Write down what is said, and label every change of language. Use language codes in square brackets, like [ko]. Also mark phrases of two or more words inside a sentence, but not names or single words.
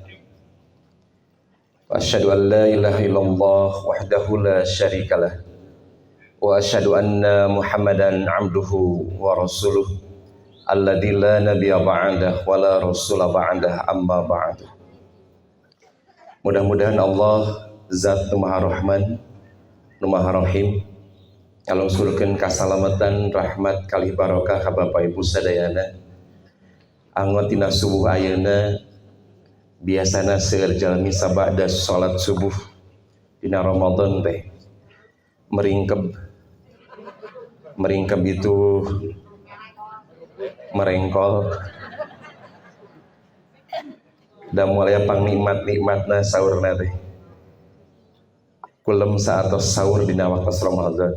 [ar] وأشهد أن لا إله إلا الله وحده لا شريك له. وأشهد أن محمدا عبده ورسوله الذي لا نبي بعده ولا رسول بعده أما بعد. [su] Mudah-mudahan Allah Zat Nu Maha Rahman, Nu Maha Rahim ngalungsurkeun kasalamatan rahmat kalih barokah ka Bapak Ibu sadayana. Anggot tina subuh ayeuna biasana seueur jalmi sabada salat subuh dina Ramadan teh meringkeb itu merengkol da mulai pang nikmat-nikmatna saurna teh kulem saatos saur dina waktos Ramadan.